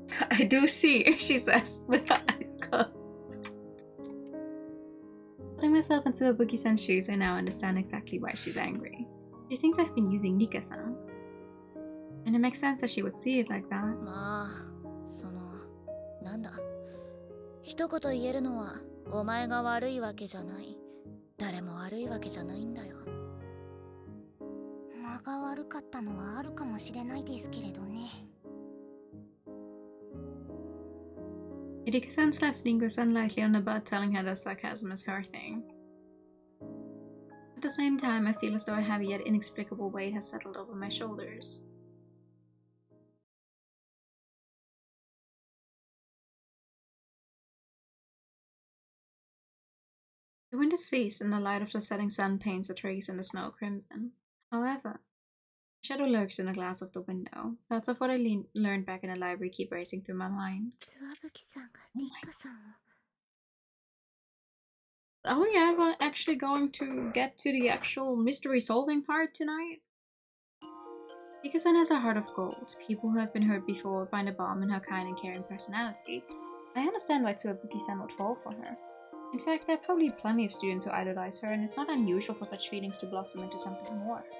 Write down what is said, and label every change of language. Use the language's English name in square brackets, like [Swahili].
[English] I do see, she says, with her eyes closed. Putting myself into Abuki-san's shoes, I now understand exactly why she's angry. She thinks I've been using Nika-san. And it makes sense that she would see it like that. [Japanese] まあ、なんだ。一言言えるのは、お前が悪いわけじゃない。誰も悪いわけじゃないんだよ。間が悪かったのはあるかもしれないですけれどね。 [English] Irika-san slaps Ringo-san lightly on the butt, telling her that sarcasm is her thing. At the same time, I feel as though a heavy yet inexplicable weight has settled over my shoulders. The wind has ceased, and the light of the setting sun paints the trees and the snow crimson. However, a shadow lurks in the glass of the window. Thoughts of what I learned back in the library keep racing through my mind. [Japanese] ツワブキさんがリッカさんを。 [English] Oh yeah, we're actually going to get to the actual mystery solving part tonight. Nika-san has a heart of gold. People who have been hurt before find a balm in her kind and caring personality. I understand why Tsubuki-san would fall for her. In fact, there are probably plenty of students who idolize her, and it's not unusual for such feelings to blossom into something more.